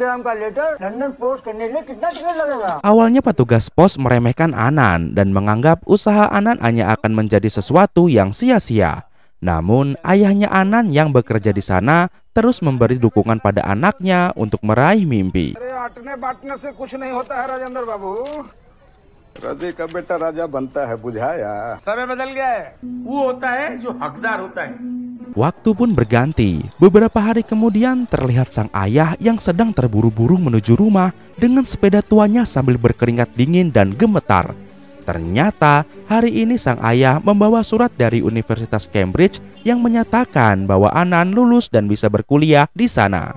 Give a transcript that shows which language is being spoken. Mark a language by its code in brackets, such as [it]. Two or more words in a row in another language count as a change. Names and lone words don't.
[id] Awalnya petugas pos meremehkan Anand dan menganggap usaha Anand hanya akan menjadi sesuatu yang sia-sia. Namun ayahnya Anand yang bekerja di sana terus memberi dukungan pada anaknya untuk meraih mimpi. [hi] राजे का बेटा राजा बनता है, बुझाया. समय बदल गया है. वो होता है जो हकदार होता है. [id] Waktu pun berganti. Beberapa hari kemudian terlihat sang ayah yang sedang terburu-buru menuju rumah dengan sepeda tuanya sambil berkeringat dingin dan gemetar. Ternyata hari ini sang ayah membawa surat dari Universitas Cambridge yang menyatakan bahwa Anand lulus dan bisa berkuliah di sana.